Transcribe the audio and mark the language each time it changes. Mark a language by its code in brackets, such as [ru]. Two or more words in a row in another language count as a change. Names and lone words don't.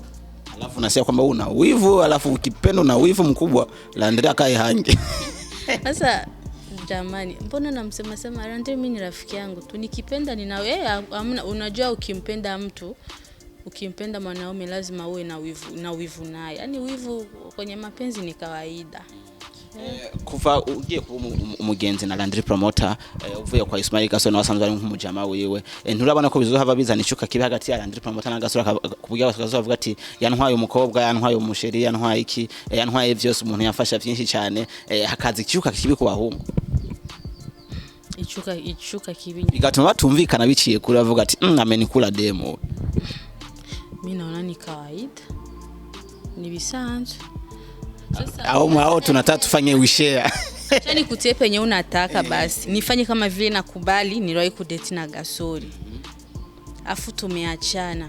[sw] Alafu unasema kwamba una wivu, alafu ukipenda na wivu mkubwa, Landry akae hange. Sasa jamani, mbona namsema Landry mimi ni rafiki yangu tu, nikipenda unajua ukimpenda mwanaume lazima uwe na wivu naye. Yaani wivu kwenye mapenzi ni kawaida. [rn] Kuva ugiye kuba umugenzi na Landry Promota uvuye kwa Ismail Gasore na wasanzwe ari nk'umujama wiwe, nturabona ko bizohava bizanicuka kibi hagati ya Landry Promota na Gasore kubugira bakazovuga ati yantwaye umukobwa, yantwaye umusheri, yantwaye iki, yantwaye byose umuntu yafasha byinshi cyane, hakazi icyuka kibi ku bahungu. Icuka kibi bigatuma batumvikana biciye kuri bavuga ati amenikula demo. [sw] Mimi naona ni kawaida, [rn] ni bisanzwe. [sw] Au tunataka tufanye wishare. Acha nikutie penye unataka basi. Nifanye kama vile nakubali niliwahi kudate na Gasore. Afu tumeachana.